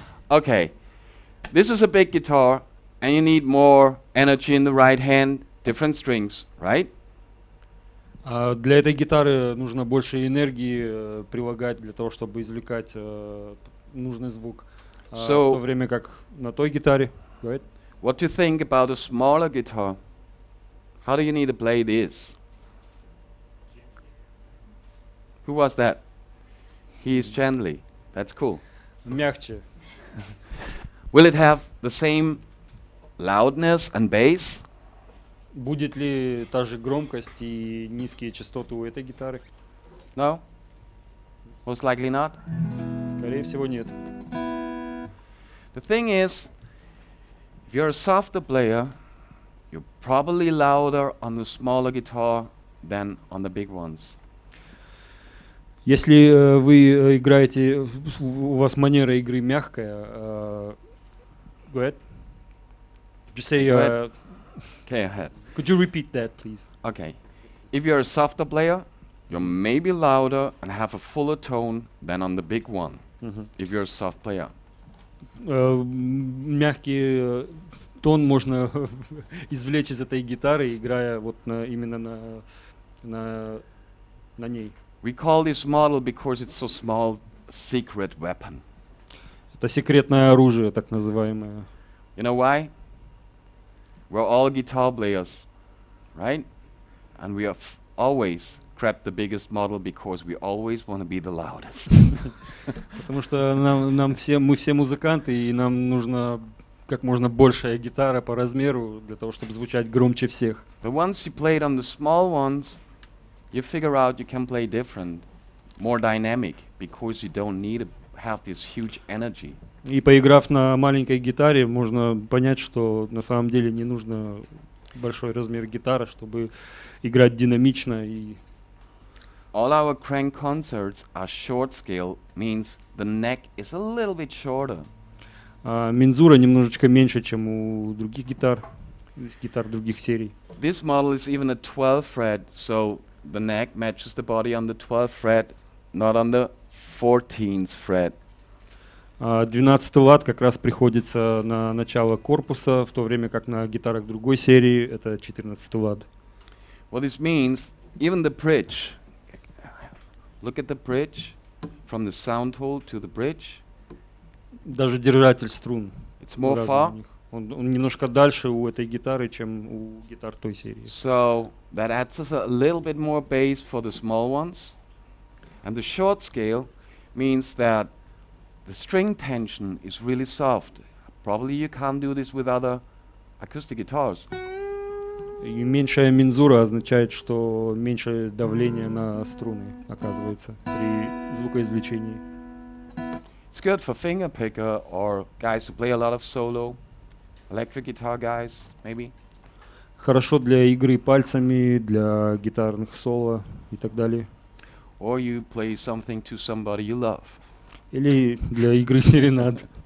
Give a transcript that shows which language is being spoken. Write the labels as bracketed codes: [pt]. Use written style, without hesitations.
[en] Okay, this is a big guitar, and you need more energy in the right hand, different strings, right? [ru] Для этой гитары нужно больше энергии прилагать для того, чтобы извлекать нужный звук. В то время как на той гитаре. [en] Go ahead. What do you think about a smaller guitar? How do you need to play this? Who was that? He is gently. That's cool. [ru] Мягче. [en] Will it have the same loudness and bass? [ru] Будет ли та же громкость и низкие частоты у этой гитары? [en] No? Most likely not. [ru] Скорее всего, нет. [en] The thing is, if you're a softer player, you're probably louder on the smaller guitar than on the big ones. [ru] Если вы играете, у вас манера игры мягкая, [en] go ahead. Just say, Go ahead. Okay, ahead. Could you repeat that, please? Okay. If you're a softer player, you're maybe louder and have a fuller tone than on the big one. If you're a soft player. [ru] Мягкий тон можно извлечь из этой гитары, играя вот именно на ней. [en] We call this model because it's so small, secret weapon. [ru] Это секретное оружие, так называемое. [en] You know why? We're all guitar players, right? And we have always grabbed the biggest model because we always want to be the loudest. [ru] Потому что мы все музыканты, и нам нужна как можно большая гитара по размеру для того, чтобы звучать громче всех. [en] But once you played on the small ones, you figure out you can play different, more dynamic, because you don't need to have this huge energy. [ru] И поиграв на маленькой гитаре, можно понять, что на самом деле не нужно большой размер гитары, чтобы играть динамично. И [en] all our crank concerts are short scale, means the neck is a little bit shorter. [ru] Мензура немножечко меньше, чем у других гитар, гитар других серий. [en] This model is even a 12 fret, so the neck matches the body on the 12th fret, not on the 14th fret. [ru] 12 лад как раз приходится на начало корпуса, в то время как на гитарах другой серии это 14 лад. [en] What this means, even the bridge. Look at the bridge, from the sound hole to the bridge. [ru] Даже держатель струн. [en] It's more far. [ru] Он немножко дальше у этой гитары, чем у гитар той серии. [en] So that adds us a little bit more bass for the small ones. And the short scale means that the string tension is really soft. Probably you can't do this with other acoustic guitars. [ru] И меньшая мензура означает, что меньше давления на струны оказывается при звукоизвлечении. [en] It's good for finger picker or guys who play a lot of solo, electric guitar guys, maybe. [ru] Хорошо для игры пальцами, для гитарных соло и так далее. [en] Or you play something to somebody you love. [ru] Или для игры серенад.